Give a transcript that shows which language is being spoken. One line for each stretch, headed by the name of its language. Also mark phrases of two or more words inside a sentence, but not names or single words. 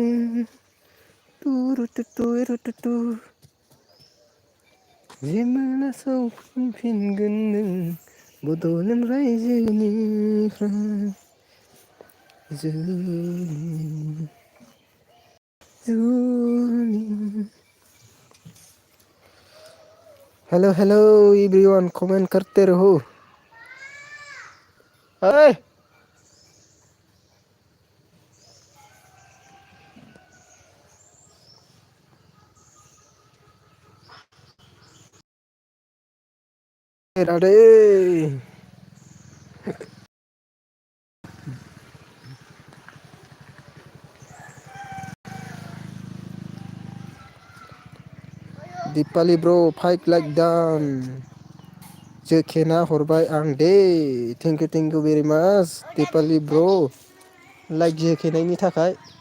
Bodo: टुरुटुटु जेमोना सौफिनगोन नों बड'लेण्ड रायजोनिफ्राय जुलि जुलि।
English: hello hello everyone
Hindi: कमेंट करते रहो। ओइ राधे।
Bodo: दिपालि ब्र' 5 लाइक दान जोखेना हरबाय आं दे
English: thank you very much
Bodo: दिपालि ब्र' लाइक जोखेनायनि थाखाय।